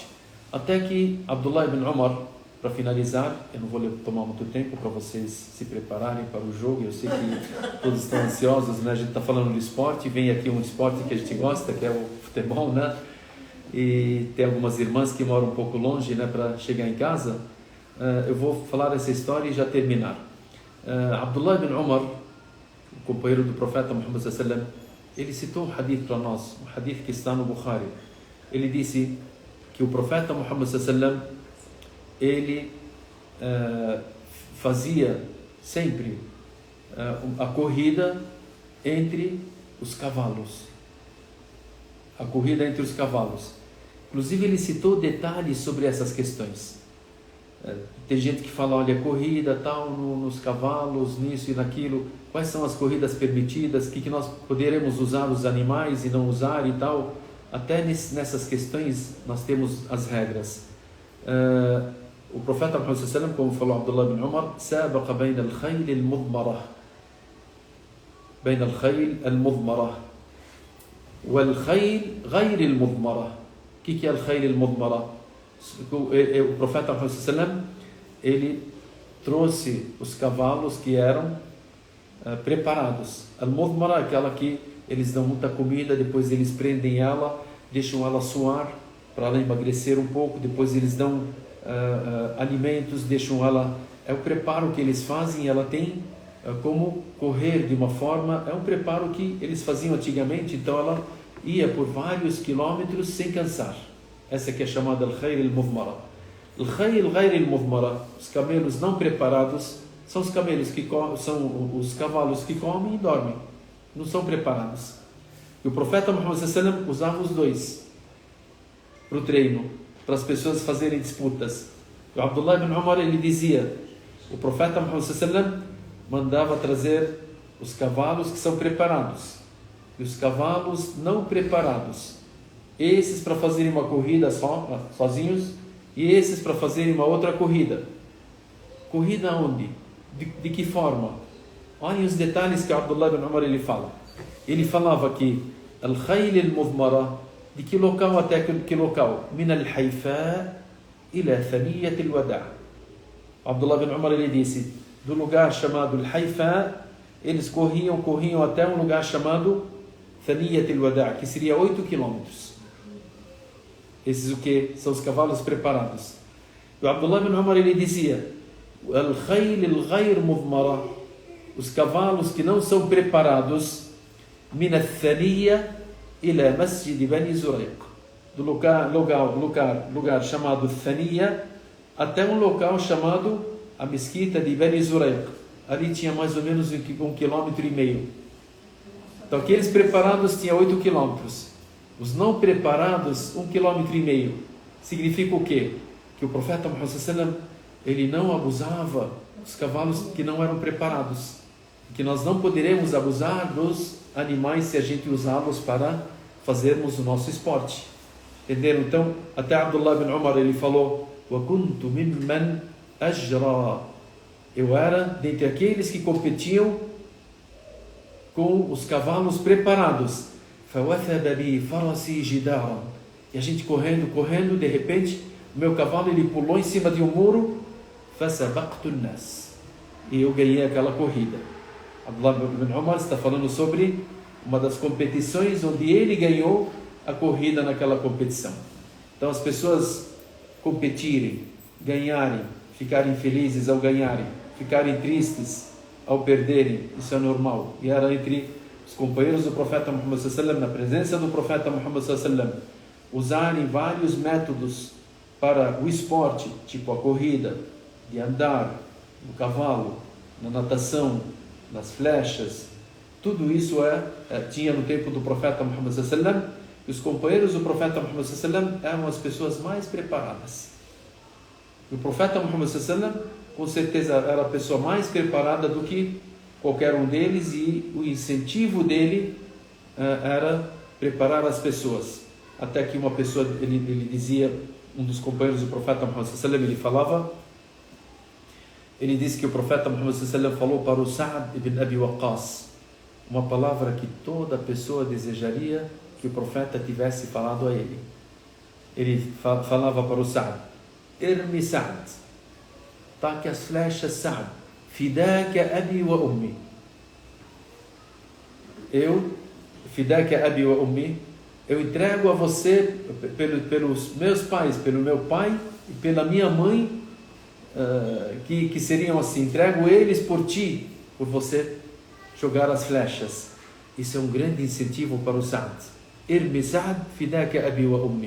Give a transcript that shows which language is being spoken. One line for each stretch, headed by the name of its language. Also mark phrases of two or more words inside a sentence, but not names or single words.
Portuguese: Até que Abdullah ibn Umar, para finalizar, eu não vou tomar muito tempo para vocês se prepararem para o jogo, eu sei que todos estão ansiosos, né? A gente está falando de esporte, vem aqui um esporte que a gente gosta, que é o futebol, né? E tem algumas irmãs que moram um pouco longe, né, para chegar em casa. Eu vou falar essa história e já terminar. Abdullah ibn Umar, o companheiro do profeta Muhammad
Arabic: صلى الله عليه وسلم,
Portuguese: ele citou um hadith para nós, um hadith que está no Bukhari. Ele disse que o profeta Muhammad
Arabic: صلى الله عليه وسلم,
Portuguese: ele fazia sempre a corrida entre os cavalos. A corrida entre os cavalos. Inclusive ele citou detalhes sobre essas questões. Tem gente que fala, olha, corrida tal, nos cavalos, nisso e naquilo, quais são as corridas permitidas, que nós poderemos usar os animais e não usar e tal. Até nessas questões nós temos as regras. O profeta Muhammad
Arabic: صلى الله عليه وسلم,
Portuguese: como falou Abdullah ibn Umar,
Arabic: سابق بين الخيل المضمرة، بين الخيل المضمرة والخيل غير المضمرة.
Portuguese: O que é
Arabic: الخيل المضمرة?
Portuguese: O profeta Muhammad
Arabic: صلى الله عليه وسلم,
Portuguese: ele trouxe os cavalos que eram preparados. Al-mudmarah é aquela que eles dão muita comida, depois eles prendem ela, deixam ela suar para ela emagrecer um pouco, depois eles dão alimentos, deixam ela, é o preparo que eles fazem, ela tem como correr de uma forma, é um preparo que eles faziam antigamente, então ela ia por vários quilômetros sem cansar. Essa que é chamada
Arabic: الخيل المضمرة. الخيل المضمرة,
Portuguese: os camelos não preparados, são os camelos que são os cavalos que comem e dormem, não são preparados. E o profeta Muhammad
Arabic: صلى الله عليه وسلم
Portuguese: usava os dois para o treino, para as pessoas fazerem disputas. O Abdullah ibn Umar, ele dizia, o profeta Muhammad
Arabic: صلى الله عليه وسلم
Portuguese: mandava trazer os cavalos que são preparados e os cavalos não preparados, esses para fazerem uma corrida sozinhos e esses para fazerem uma outra corrida. Corrida onde? De que forma? Olhem os detalhes que Abdullah ibn Umar ele fala. Ele falava que
Arabic: الخيل المضمرة,
Portuguese: de que local até que local?
Arabic: من الحفياء إلى ثنية الوداع'.
Portuguese: Abdullah ibn Umar ele disse, do lugar chamado al-Haifa, eles corriam até um lugar chamado Thaniyat al-Wada', que seria 8 quilômetros. Esses o que? São os cavalos preparados. E o Abdullah ibn Umar ele dizia,
Arabic: الخيل غير المضمرة,
Portuguese: os cavalos que não são preparados,
Arabic: من الثنية إلى مسجد بني زريق,
Portuguese: do lugar chamado Thaniya até um local chamado a mesquita de Bani Zurayq. Ali tinha mais ou menos 1,5 km. Então aqueles preparados tinham 8 quilômetros, os não preparados 1,5 km. Significa o quê? Que o profeta Muhammad
Arabic: صلى الله عليه وسلم,
Portuguese: ele não abusava dos cavalos que não eram preparados, que nós não poderemos abusar dos animais se a gente usá-los para fazermos o nosso esporte. Entenderam? Então, até Abdullah ibn Umar ele falou,
Arabic: وَكُنْتُ مِمَّنْ أَجْرَى,
Portuguese: eu era dentre aqueles que competiam com os cavalos preparados.
Arabic: فَوَثَبَ بِي فَرَسِي جِدَارًا,
Portuguese: e a gente correndo, de repente o meu cavalo ele pulou em cima de um muro,
Arabic: فَسَبَقْتُ النَّاسِ,
Portuguese: e eu ganhei aquela corrida. Abdullah ibn Umar está falando sobre uma das competições onde ele ganhou a corrida naquela competição. Então as pessoas competirem, ganharem, ficarem felizes ao ganharem, ficarem tristes ao perderem, isso é normal. E era entre os companheiros do profeta Muhammad
Arabic: صلى الله عليه وسلم,
Portuguese: na presença do profeta Muhammad
Arabic: صلى الله عليه وسلم,
Portuguese: usarem vários métodos para o esporte, tipo a corrida, de andar, no cavalo, na natação, nas flechas. Tudo isso tinha no tempo do profeta Muhammad
Arabic: صلى الله عليه وسلم,
Portuguese: e os companheiros do profeta Muhammad
Arabic: صلى الله عليه وسلم
Portuguese: eram as pessoas mais preparadas. E o profeta Muhammad
Arabic: صلى الله عليه وسلم,
Portuguese: com certeza, era a pessoa mais preparada do que qualquer um deles, e o incentivo dele era preparar as pessoas. Até que uma pessoa, ele dizia, um dos companheiros do profeta Muhammad
Arabic: صلى الله عليه وسلم,
Portuguese: ele disse que o profeta Muhammad
Arabic: صلى الله عليه وسلم
Portuguese: falou para o Sa'd ibn Abi Waqqas uma palavra que toda pessoa desejaria que o profeta tivesse falado a ele. Ele falava para o Sa'd, irmi Sa'd, taque as flechas,
Arabic: سعد، فداك أبي وأمي، فداك أبي وأمي,
Portuguese: eu entrego a você pelos meus pais, pelo meu pai e pela minha mãe, que seriam assim, entrego eles por ti, por você jogar as flechas. Isso é um grande incentivo para o Sa'd.
Arabic: ارم سعد، فداك أبي وأمي.